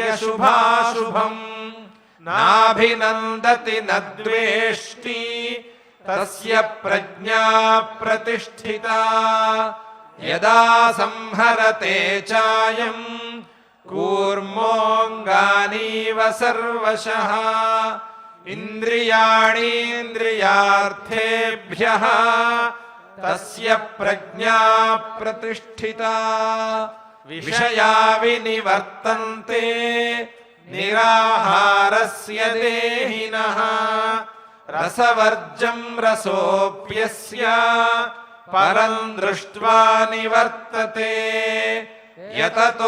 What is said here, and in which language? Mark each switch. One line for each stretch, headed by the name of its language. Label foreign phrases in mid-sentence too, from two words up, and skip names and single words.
Sanskrit: शुभाशुभम् नाभिनन्दति न द्वेष्टि तस्य प्रज्ञा प्रतिष्ठिता यदा संहरते चायम् कूर्मोऽङ्गानीव सर्वशः ఇంద్రియాణీంద్రియార్థేభ్యః తస్య ప్రజ్ఞా ప్రతిష్ఠితా విషయా వినివర్తంతే నిరాహారస్య దేహినః రసవర్జం రసోప్యస్య పరం దృష్ట్వా నివర్తతే యతతో